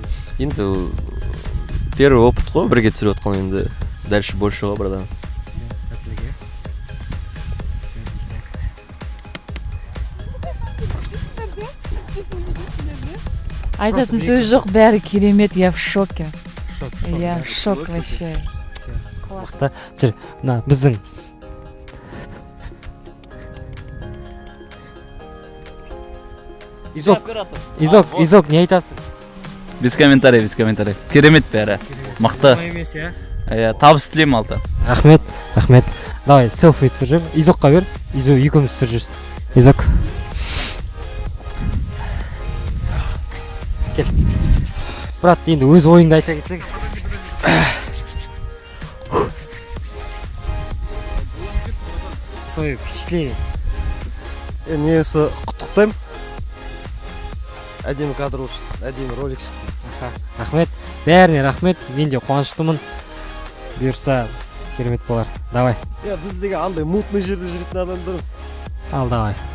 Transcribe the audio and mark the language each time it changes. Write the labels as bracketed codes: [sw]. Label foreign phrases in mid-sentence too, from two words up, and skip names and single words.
[kk] Енді [ru] первый опыт [kk] қой, бірге түсіріп отқан, енді [ru] дальше больше [kk] ғой бірді. Айтатын сөз жоқ, бәрі керемет, [ru] я в шоке. Я в шок вообще. [kk] Мықты. Жүр, мына біздің Изок, не айтасың? Без комментариев. Керемет бәрі. Мықты. Табыс тілеймін алты. Рахмет. Давай, селфи түсіріп, Изокқа бер. Изок екеуміз түсіріп жүрсін. Изок. Кел. Брат, енді өз ойыңды айта кетсең. [ru] Свое впечатление. [kk] Несі құттықтаймын. Әдемі кадр шықсын, әдемі ролик шықсын. Рахмет. Бәріне рахмет. Мен де қуаныштымын. Бұйырса керемет болар. Давай. Біз деген андай мутный жерде жүретін адамдармыз. Ал, давай.